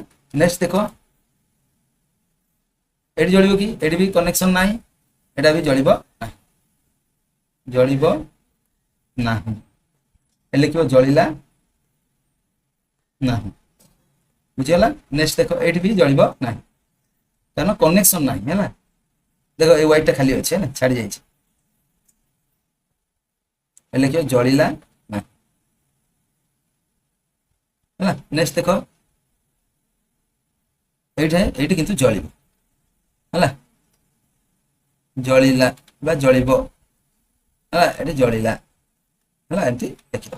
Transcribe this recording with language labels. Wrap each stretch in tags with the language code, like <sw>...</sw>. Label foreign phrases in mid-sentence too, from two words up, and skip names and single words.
<or>ନେକ୍ସଟ ଦେଖ ଏଠି ଜଳିବ କି, ଏଠି ବି କନେକ୍ସନ ନାହିଁ, ଏଟା ବି ଜଳିବ ନାହିଁ, ଜଳିବ ନାହିଁ। ଏଠି ଲେଖିବ ଜଳିଲା ନାହିଁ, ବୁଝିଗଲା। ନେକ୍ସଟ ଦେଖ ଏଠି ବି ଜଳିବ ନାହିଁ କାରଣ କନେକ୍ସନ ନାହିଁ ହେଲା। ଦେଖ ଏଇ ୱାଇଟଟା ଖାଲି ଅଛି ହେଲା, ଛାଡି ଯାଇଛି। ଏଠି ଲେଖିବ ଜଳିଲା ନାହିଁ ହେଲା। ନେକ୍ସଟ ଦେଖ ଏଇଠି କିନ୍ତୁ ଜଳିବ ହେଲା, ଜଳିଲା ବା ଜଳିବ ହେଲା, ଏଠି ଜଳିଲା ହେଲା, ଏମିତି ଲେଖିଦବ।</or>